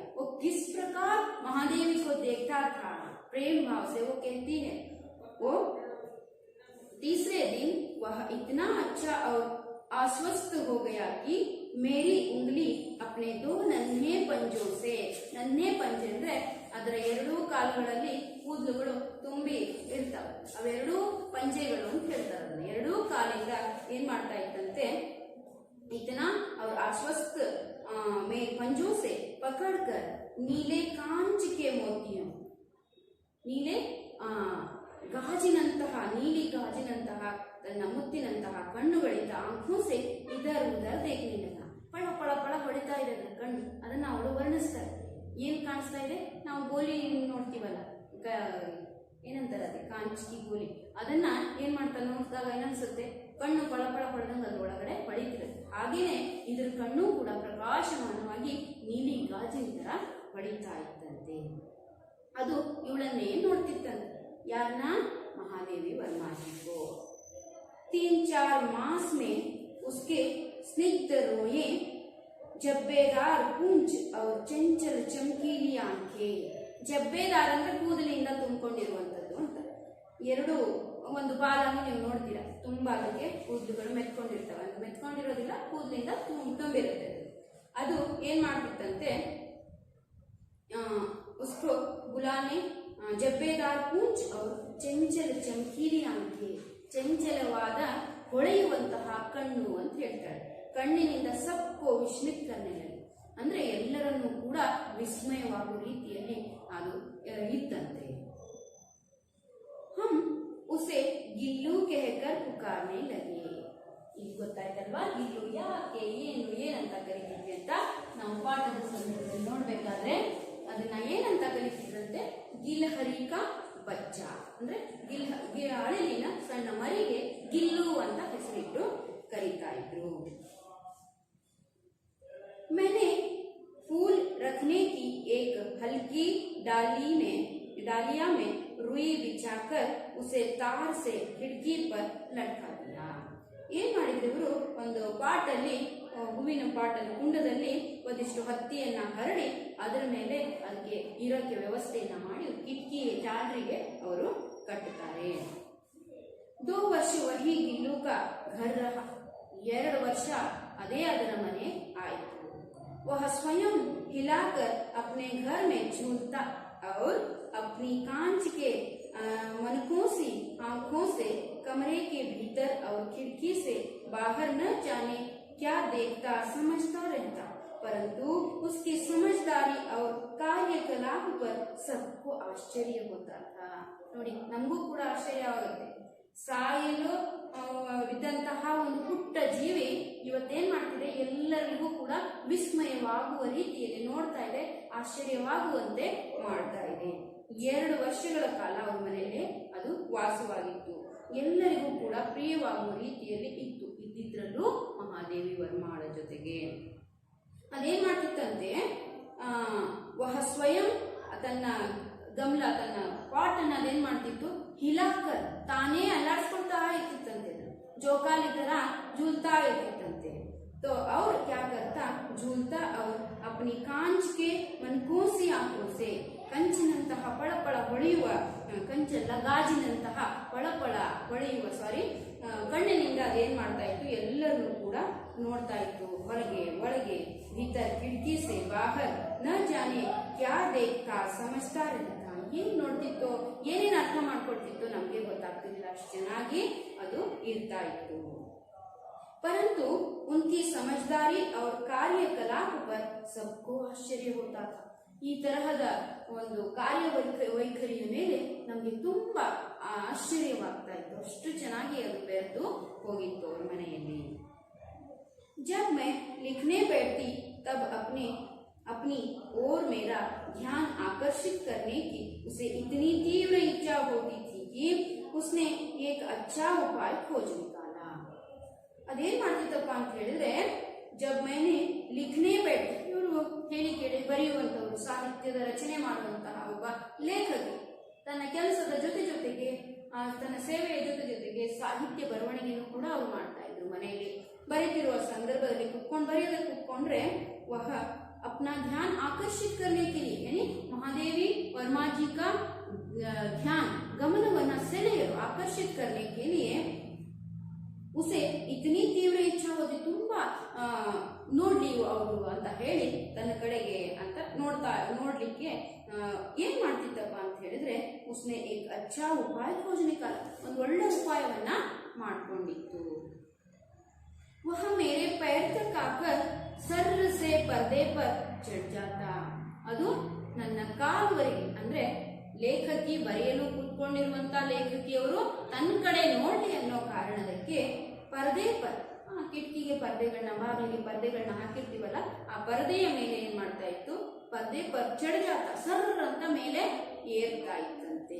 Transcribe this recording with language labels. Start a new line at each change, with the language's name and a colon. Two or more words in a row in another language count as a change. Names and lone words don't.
Hindi: वो किस प्रकार महादेवी को देखता था, प्रेम भाव से वो कहती है, वो तीसरे दिन वह इतना अच्छा और आश्वस्त हो गया कि मेरी उंगली अपने 2 नन्हे पंजों से, नन्हे पंजे
Kannada: ಅಂದ್ರೆ ಅದರ 2 ಕಾಲುಗಳಲ್ಲಿ ಕೂದಲುಗಳು ತುಂಬಿ ಇರ್ತವೆ, ಅವೆರಡೂ ಪಂಜೆಗಳು ಅಂತ ಹೇಳ್ತಾರೆ. ಅದನ್ನ 2 ಕಾಲಿಂದ ಏನ್ ಮಾಡ್ತಾ ಇತ್ತಂತೆ,
Hindi: इतना और आश्वस्त में पंजों से पकड़कर नीले कांच के मोतियों,
Kannada: ನೀಲೆ ಗಾಜಿನಂತಹ, ನೀಲಿ ಗಾಜಿನಂತಹ ತನ್ನ ಮುತ್ತಿನಂತಹ ಕಣ್ಣುಗಳಿಂದ
Hindi: आंखों से इधर उधर
Kannada: ದೇಖಲಿಲ್ಲ, ಪಳ ಪಳ ಪಳ ಹೊಡಿತಾ ಇದೆ ಅದರ ಕಣ್ಣು. ಅದನ್ನ ಅವಳು ವರ್ಣಿಸ್ತಾರೆ. ಏನ್ ಕಾಣಿಸ್ತಾ ಇದೆ, ನಾವು ಗೋಲಿ ನೋಡ್ತೀವಲ್ಲ, ಏನಂತಾರೆ ಅದೇ ಕಾಂಚಿ ಗೋಲಿ, ಅದನ್ನ ಏನ್ ಮಾಡ್ತಾ ನೋಡಿದಾಗ ಏನನ್ಸುತ್ತೆ, ಕಣ್ಣು ಪಳ ಪಳ ಹೊಡೆದಂಗ ಅದ್ರೊಳಗಡೆ ಹೊಳಿತಿರುತ್ತೆ. ಹಾಗೇನೆ ಇದ್ರ ಕಣ್ಣು ಕೂಡ ಪ್ರಕಾಶಮಾನವಾಗಿ ನೀಲಿ ಗಾಜಿನ ತರ ಹೊಳಿತಾ ಇತ್ತಂತೆ. ಅದು ಇವಳನ್ನೇ ನೋಡ್ತಿತ್ತಂತೆ. ಯಾರನ್ನ,
Hindi: महादेवी वर्मा जी को. 3-4 मास में उसके स्निग्ध रोएं, जब्बेदार पूंछ और चंचल चमकीली आंखें.
Kannada: ಜಬ್ಬೇದಾರ್ ಅಂದ್ರೆ ಕೂದಲಿಂದ ತುಂಬಿಕೊಂಡಿರುವಂತದ್ದು ಅಂತ. 2 ಒಂದು ಬಾಲನ್ನು ನೀವು ನೋಡ್ತೀರಾ, ತುಂಬಾ ಅದಕ್ಕೆ ಕೂದಲುಗಳು ಮೆತ್ಕೊಂಡಿರ್ತವೆ, ಮೆತ್ಕೊಂಡಿರೋದಿಲ್ಲ, ಕೂದಲಿಂದ ತುಂಬಿರುತ್ತೆ. ಅದು ಏನ್ ಮಾಡ್ತಿತ್ತಂತೆ,
Hindi: उसको बुलाने जब्बेदार पूंछ और चंचल चमकीली आंखें,
Kannada: ಚಂಚಲವಾದ ಹೊಳೆಯುವಂತಹ ಕಣ್ಣು ಅಂತ ಹೇಳ್ತಾಳೆ. ಕಣ್ಣಿನಿಂದ
Hindi: सबको विस्मित
Kannada: ಕರ್ನೆಯಲ್ಲಿ ಅಂದ್ರೆ ಎಲ್ಲರನ್ನೂ ಕೂಡ ವಿಸ್ಮಯವಾಗುವ ರೀತಿಯಲ್ಲಿ ಅದು ಇತ್ತಂತೆ.
Hindi: हम उसे गिल्लू कहकर पुकारने लगे.
Kannada: ಈಗ ಗೊತ್ತಾಯ್ತಲ್ವಾ, ಗಿಲ್ಲು ಯಾಕೆ, ಏನು, ಏನಂತ ಕರೀತಿದ್ವಿ ಅಂತ. ನಾವು ಪಾಠದ ಸಂದರ್ಭದಲ್ಲಿ ನೋಡ್ಬೇಕಾದ್ರೆ ಅದನ್ನ ಏನಂತ ಕರೀತಿದ್ರಂತೆ,
Hindi: गिलहरी का बच्चा
Kannada: ಅಂದ್ರೆ ಅಳಿಲಿನ ಸಣ್ಣ ಮರಿಗೆ ಗಿಲ್ಲು ಅಂತ ಹೆಸರಿಟ್ಟು ಕರೀತಾ ಇದ್ರು.
Hindi: मैंने फूल रखने की एक हल्की डालिया में रुई बिछाकर उसे तार से खिड़की पर लटका दिया.
Kannada: ಏನ್ ಮಾಡಿದ್ರು, ಒಂದು ಪಾಟಲ್ಲಿ ಹೂವಿನ ಪಾಟದ ಕುಂಡದಲ್ಲಿ ಒಂದಿಷ್ಟು ಹತ್ತಿಯನ್ನ ಹರಡಿ ಅದರ ಮೇಲೆ ಅದಕ್ಕೆ ಇರೋಕ್ಕೆ ವ್ಯವಸ್ಥೆಯನ್ನ ಮಾಡಿ ಕಿಟಕಿ ಜಾಲರಿಗೆ ಅವರು ಕಟ್ಟುತ್ತಾರೆ.
Hindi: 2 ವರ್ಷ वही गिल्लू का घर रहा.
Kannada: 2 ವರ್ಷ ಅದೇ ಅದರ ಮನೆ ಆಯಿತು.
Hindi: वह स्वयं हिलाकर अपने घर में झूलता और अपनी कांच के मनकों सी आंखों से कमरे के भीतर और खिड़की से बाहर न जाने क्या देखता समझता रहता, परंतु उसकी समझदारी और कार्यकलाप पर सबको आश्चर्य होता था.
Kannada: ನೋಡಿ, ನಮಗೂ ಕೂಡ ಆಶ್ಚರ್ಯವಾಗುತ್ತೆ. ಸಾಯಲು ಇದ್ದಂತಹ ಒಂದು ಪುಟ್ಟ ಜೀವಿ ಇವತ್ತೇನ್ ಮಾಡ್ತಿದೆ, ಎಲ್ಲರಿಗೂ ಕೂಡ ವಿಸ್ಮಯವಾಗುವ ರೀತಿಯಲ್ಲಿ ನೋಡ್ತಾ ಇದೆ, ಆಶ್ಚರ್ಯವಾಗುವಂತೆ ಮಾಡ್ತಾ ಇದೆ. 2 ವರ್ಷಗಳ ಕಾಲ ಅವರ ಮನೆಯಲ್ಲಿ ಅದು ವಾಸವಾಗಿತ್ತು. ಎಲ್ಲರಿಗೂ ಕೂಡ ಪ್ರಿಯವಾಗುವ ರೀತಿಯಲ್ಲಿ ಇದ್ದಿದ್ರಲ್ಲೂ ಮಹಾದೇವಿ ವರ್ಮಾಳ ಜೊತೆಗೆ ಅದೇನ್ ಮಾಡ್ತಿತ್ತಂತೆ,
Hindi: वह स्वयं
Kannada: ತನ್ನ ಗಮಲ ತನ್ನ ಪಾಟ್ ಅನ್ನ ಅದೇನ್ ಮಾಡ್ತಿತ್ತು, ಹಿಲಾಕರ್ ತಾನೇ ಅಲ್ಲಾಡ್ಸ್ಕೊಳ್ತಾ ಇರ್ತಿತ್ತಂತೆ, ಜೋಕಾಲಿ ತರ झूलता ಇರ್ತಿತ್ತಂತೆ.
Hindi: तो और क्या करता, झूलता और अपनी कांच के मनकों सी आंखों से
Kannada: ಕಂಚಿನಂತಹ ಪಳಪಳ ಹೊಳೆಯುವ ಕಂಚಲ್ಲ ಗಾಜಿನಂತಹ ಪಳಪಳ ಹೊಳೆಯುವ ಕಣ್ಣಿನಿಂದ ಅದೇನ್ ಮಾಡ್ತಾ ಇತ್ತು, ಎಲ್ಲರನ್ನೂ ಕೂಡ ನೋಡ್ತಾ ಇತ್ತು. ಹೊರಗೆ ಒಳಗೆ
Hindi: भीतर खिड़की से बाहर न जाने क्या देखता समझता रहता.
Kannada: ಏನ್ ನೋಡ್ತಿತ್ತೋ, ಏನೇನ್ ಅರ್ಥ ಮಾಡ್ಕೊಳ್ತಿತ್ತೋ ನಮ್ಗೆ ಗೊತ್ತಾಗ್ತಿರ್ಲಿಲ್ಲ, ಅಷ್ಟು ಚೆನ್ನಾಗಿ ಅದು ಇರ್ತಾ ಇತ್ತು.
Hindi: परंतु उनकी समझदारी और कार्यकलाप पर सबको आश्चर्य होता था.
Kannada: ಈ ತರಹದ ಒಂದು ವೈಖರಿಯ ಮೇಲೆ ನಮ್ಗೆ ತುಂಬಾ ಆಶ್ಚರ್ಯವಾಗ್ತಾ ಇತ್ತು, ಅಷ್ಟು ಚೆನ್ನಾಗಿ ಅದು ಬೆರೆತು ಹೋಗಿತ್ತು ಅವ್ರ ಮನೆಯಲ್ಲಿ.
Hindi: जब मैं लिखने बैठती तब अपनी ओर मेरा ध्यान आकर्षित करने की उसे इतनी तीव्र इच्छा होती थी कि उसने एक अच्छा उपाय खोज निकाला.
Kannada: ಅದೇನ್ ಮಾಡ್ತಿತ್ತಪ್ಪ ಅಂತ ಹೇಳಿದ್ರೆ,
Hindi: जब मैंने लिखने बैठी,
Kannada: ಇವರು ಹೇಳಿ ಕೇಳಿ ಬರೆಯುವಂತವರು, ಸಾಹಿತ್ಯದ ರಚನೆ ಮಾಡುವಂತಹ ಒಬ್ಬ ಲೇಖಕಿ ತನ್ನ ಕೆಲಸದ ಜೊತೆಗೆ ತನ್ನ ಸೇವೆಯ ಜೊತೆಗೆ ಸಾಹಿತ್ಯ ಬರವಣಿಗೆಯನ್ನು ಕೂಡ ಅವರು ಮಾಡ್ತಾ ಇದ್ರು. ಮನೆಯಲ್ಲಿ ಬರೀತಿರುವ ಸಂದರ್ಭದಲ್ಲಿ ಬರೆಯೋದಕ್ಕೆ ಕುತ್ಕೊಂಡ್ರೆ
Hindi: ವಹ अपना ध्यान आकर्षित करने के लिए, यानी महादेवी वर्मा जी का ध्यान गमनवನ್ನ ಸೆಳೆಯಲು आकर्षित करने के लिए उसे इतनी तीव्र इच्छा होती,
Kannada: ತುಂಬಾ ನೋಡ್ಲಿ ಅವರು ಅಂತ ಹೇಳಿ ತನ್ನ ಕಡೆಗೆ ಅಂತ ನೋಡ್ಲಿಕ್ಕೆ ಏನ್ ಮಾಡ್ತಿತ್ತಪ್ಪ ಅಂತ ಹೇಳಿದ್ರೆ,
Hindi: उसने एक अच्छा उपाय खोजने काल,
Kannada: ಒಂದು ಒಳ್ಳೆ ಉಪಾಯವನ್ನ ಮಾಡ್ಕೊಂಡಿತ್ತು.
Hindi: वह मेरे पैर तक आकर सर्र से पर्दे पर चढ़ जाता.
Kannada: ಅದು ನನ್ನ ಕಾಲುವರೆಗೆ, ಅಂದ್ರೆ ಲೇಖಕಿ ಬರೆಯಲು ಕುತ್ಕೊಂಡಿರುವಂತ ಲೇಖಕಿಯವರು ತನ್ನ ಕಡೆ ನೋಡ್ಲಿ ಅನ್ನೋ ಕಾರಣದಕ್ಕೆ
Hindi: पर्दे पर,
Kannada: ಕಿಟಕಿಗೆ ಪರ್ದೆಗಳನ್ನ, ಬಾಗಿಲಿಗೆ ಪರ್ದೆಗಳನ್ನ ಹಾಕಿರ್ತೀವಲ್ಲ, ಆ ಪರದೆಯ ಮೇಲೆ ಏನ್ ಮಾಡ್ತಾ ಇತ್ತು,
Hindi: पर्दे पर चढ़ जाता,
Kannada: ಸರ್ರ ಅಂತ ಮೇಲೆ ಏರ್ತಾ ಇತ್ತಂತೆ.